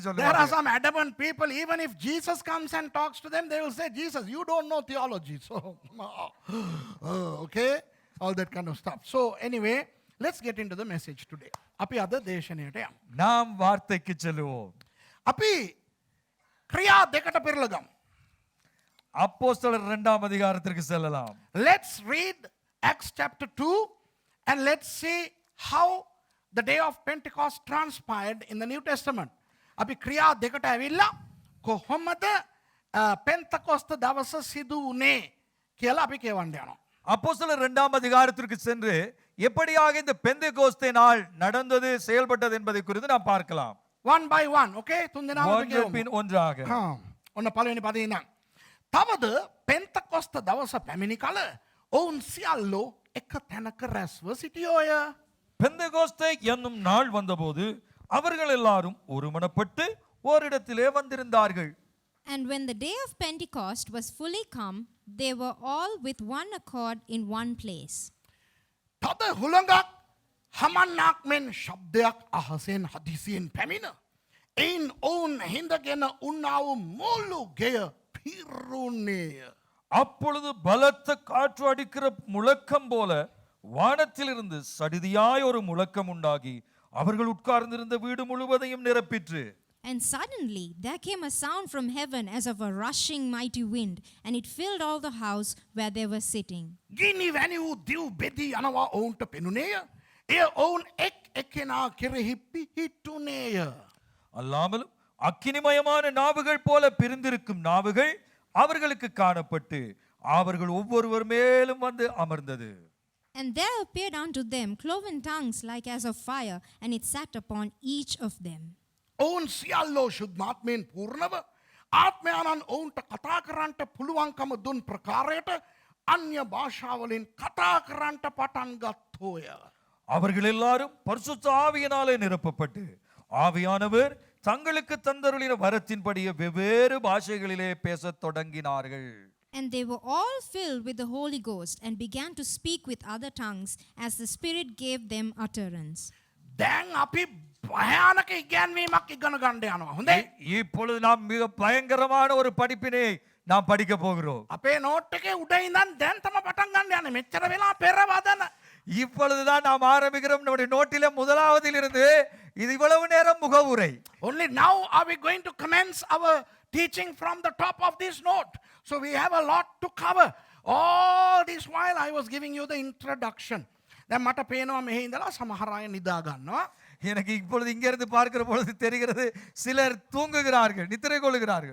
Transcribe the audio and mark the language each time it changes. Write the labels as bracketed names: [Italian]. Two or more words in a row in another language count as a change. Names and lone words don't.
[English] There are [Tamil] சொல்லுவார்கள். [English] some adamant people, even if Jesus comes and talks to them, they will say, Jesus, you don't know theology. So, okay, all that kind of stuff. So, anyway, let's get into the message today. [Sinhala] අපි අද දේශනයට යමු. [Tamil] நாம் வார்த்தைக்கு செல்லுவோம். [Sinhala] අපි ක්‍රියා දෙකට පෙරලගමු. [Tamil] அப்போஸ்தலர் 2ஆம் அதிகாரத்திற்கு செல்லலாம். [English] Let's read Acts chapter 2 and let's see how the day of Pentecost transpired in the New Testament. [Sinhala] අපි ක්‍රියා දෙකට ඇවිල්ලා කොහොමද පෙන්තකොස්ත දවස සිදු වුණේ කියලා අපි කියවන්න යනවා. [Tamil] அப்போஸ்தலர் 2ஆம் அதிகாரத்திற்கு சென்று எப்படியாக இந்த பெந்தெகோஸ்தே நாள் நடந்தது, செயல்பட்டது என்பதை குறித்து நாம் பார்க்கலாம். [English] One by one, [Sinhala] okay? තුන් දෙනාම අපි [Tamil] ஒன்று [Sinhala] කියවමු. [Tamil] பின் ஒன்றாக. [Sinhala] ඔන්න පළවෙනි පදේ ඉඳන්. තවද පෙන්තකොස්ත දවස පැමිණි කල ඔවුන් සියල්ලෝ එක තැනක රැස්ව සිටියෝය. [Tamil] பெந்தெகோஸ்தே என்னும் நாள் வந்தபோது அவர்கள் எல்லாரும் ஒருமனப்பட்டு ஓரிடத்திலே வந்திருந்தார்கள். [English] And when the day of Pentecost was fully come, they were all with one accord in one place. [Sinhala] තද හුළඟක් හමන්නක් මෙන් ශබ්දයක් අහසෙන් හදිසියෙන් පැමිණ. එයින් ඔවුන් හිඳගෙන උන්නාව මුළු ගෙය පිරුණේය. [Tamil] அப்பொழுது பலத்த காற்று அடிக்கிற முழக்கம் போல வானத்திலிருந்து சடிதியாய் ஒரு முழக்கம் உண்டாகி அவர்கள் உட்கார்ந்திருந்த வீடு முழுவதையும் நிரப்பிற்று. [English] And suddenly there came a sound from heaven as of a rushing mighty wind, and it filled all the house where they were sitting. [Sinhala] ගිනි වැනි වූ දිව් බෙදී යනවා ඔවුන්ට පෙනුනේය. එය ඔවුන් එක් එක්කෙනා කෙරෙහි පිහිටුනේය. [Tamil] அல்லாமலும் அக்கினிமயமான நாவுகள் போல பிரிந்திருக்கும் நாவுகள் அவர்களுக்கு காணப்பட்டு அவர்கள் ஒவ்வொருவர் மேலும் வந்து அமர்ந்தது. [English] And there appeared unto them cloven tongues like as of fire, and it sat upon each of them. [Sinhala] ඔවුන් සියල්ලෝ ශුද්ධාත්මයෙන් පූර්ණව ආත්මයානන් ඔවුන්ට කතා කරන්නට පුළුවන්කම දුන් ප්‍රකාරයට අන්‍ය භාෂාවලින් කතා කරන්නට පටන් ගත්තෝය. [Tamil] அவர்கள் எல்லாரும் பரிசுத்த ஆவியினாலே நிரப்பப்பட்டு ஆவியானவர் தங்களுக்கு தந்தருளின வரத்தின்படியே வெவ்வேறு பாஷைகளிலே பேசத் தொடங்கினார்கள். [English] And they were all filled with the Holy Ghost and began to speak with other tongues as the Spirit gave them utterance. [Sinhala] දැන් අපි භයානක ඉගැන්වීමක් ඉගෙන ගන්න යනවා. හොඳයි. [Tamil] இப்பொழுது நாம் மிக பயங்கரமான ஒரு படிப்பினை நாம் படிக்க போகிறோம். [Sinhala] අපේ නෝට් එකේ උඩ ඉඳන් දැන් තම පටන් ගන්න යන්නේ. මෙච්චර වෙලා පෙරවදන [Tamil] இப்பொழுதுதான் நாம் ஆரம்பிக்கிறோம். நம்முடைய நோட்டில முதலாவதில் இருந்து இது இவ்வளவு நேரம் முகவுரை. [English] Only now are we going to commence our teaching from the top of this note. So we have a lot to cover. All this while I was giving you the introduction. [Sinhala] දැන් මට පේනවා මෙහි ඉඳලා සමහර අය නිදා ගන්නවා. [Tamil] எனக்கு இப்பொழுது இங்க இருந்து பார்க்கிற பொழுது தெரிகிறது சிலர் தூங்குகிறார்கள், நித்திரை கொள்ளுகிறார்கள்.